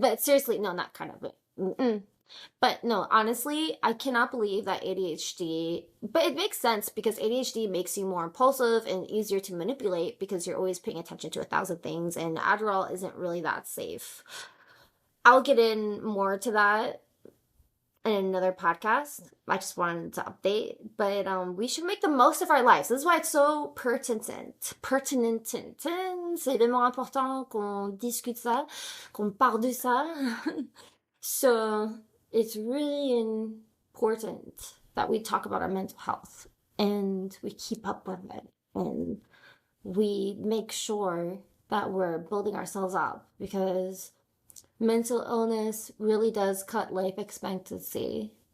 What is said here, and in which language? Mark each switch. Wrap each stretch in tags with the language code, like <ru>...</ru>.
<en>But seriously, no, not kind of. Mm-mm. But no, honestly, I cannot believe that ADHD, but it makes sense because ADHD makes you more impulsive and easier to manipulate because you're always paying attention to 1,000 things, and Adderall isn't really that safe. I'll get in more to that in another podcast. I just wanted to update, but we should make the most of our lives. This is why it's so pertinent. Pertinent.</en> <fr>C'est vraiment important qu'on discute ça, qu'on parle de ça.</fr> <en>So it's really important that we talk about our mental health and we keep up with it and we make sure that we're building ourselves up, because mental illness really does cut life expectancy.</en>